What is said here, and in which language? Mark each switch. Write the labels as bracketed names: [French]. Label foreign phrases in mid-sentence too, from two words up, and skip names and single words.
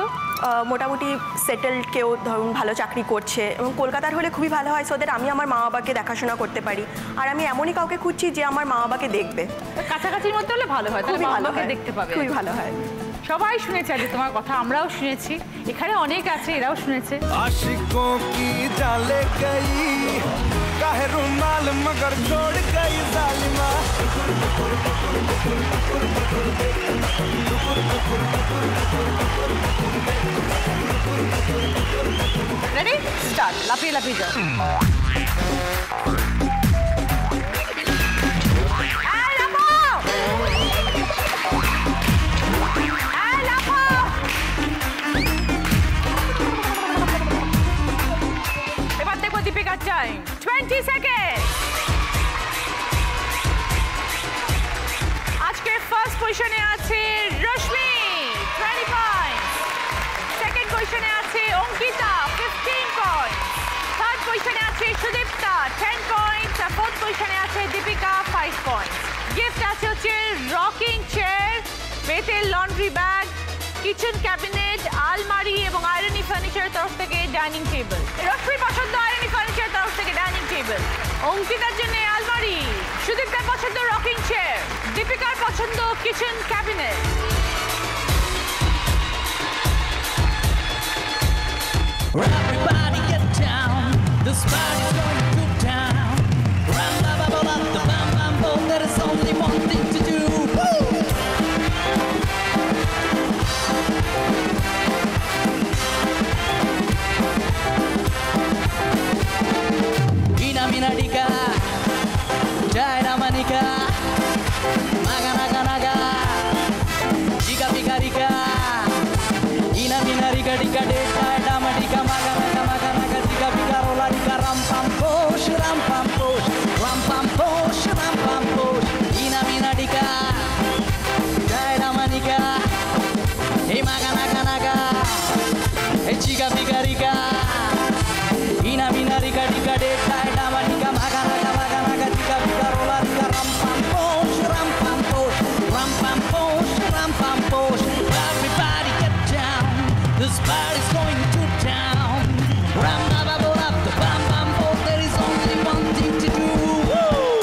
[Bangla] মোটামুটি সেটেলড, কেউ ধরুন ভালো চাকরি করছে, এবং কলকাতার হলে খুবই ভালো হয়, [English] so that [Bangla] আমি আমার মা বাবাকে দেখাশোনা করতে পারি। আর আমি এমনই কাউকে খুঁজছি যে আমার মা বাবাকে দেখবে। কাছাকাছির মধ্যে হলে ভালো হয়, তাহলে খুবই ভালো বাবাকে হয়, দেখতে পাবে। খুবই ভালো হয়। সবাই শুনেছে আজ তোমার কথা, আমরাও শুনেছি, এখানে অনেক আছে এরাও শুনেছে। [Hindi] आशिकों की डाले गई काहे रुमाल मगर छोड़ गई जालिमा [English] ready start [Bangla] লাফিয়ে লাফিয়ে যাও [English] Deepika time 20 seconds [Bangla] আজকে [English] first position [Bangla] আছে রশ্মি [English] 20 points second position [Bangla] আছে অঙ্কিতা [English] 15 points third position [Bangla] আছে সুদীপ্তা [English] 10 points [Bangla] আর [English] fourth position [Bangla] আছে দীপিকা [English] 5 points gift [Bangla] আছে হচ্ছে [English] rocking chair [Bangla] বেতের [English] laundry bag kitchen cabinet [Bangla] আলমারি এবং আয়রনি ফার্নিচারের তরফ থেকে [English] dining table [Bangla] রশ্মির পছন্দ আয়রনি ফার্নিচারের তরফ থেকে [English] dining table [Bangla] অঙ্কিতার জন্য আলমারি সুদীপ্তার পছন্দ [English] rocking chair [Bangla] দীপিকার পছন্দ [English] kitchen cabinet Everybody get down, this party's going to town. Ram ba ba ba ba, the bam bam boom. There is only one thing to do. Woo! Ina mina dika, jai ramanika, maga naga naga, jika bika rika. Ina mina rika dika deka. Dika maga naga maga naga dika bika rola dika ram pam posh ram pam posh ram pam posh ram pam posh ina mina dika jai ramanika hey maga naga naga hey chiga bika rika ina mina rika dika deka dama dika maga naga dika bika rola dika ram pam posh ram pam posh ram pam posh ram pam posh everybody get down this party's going to town. Ram ba ba ba up the bam bam bo. There is only one thing to do. Woo!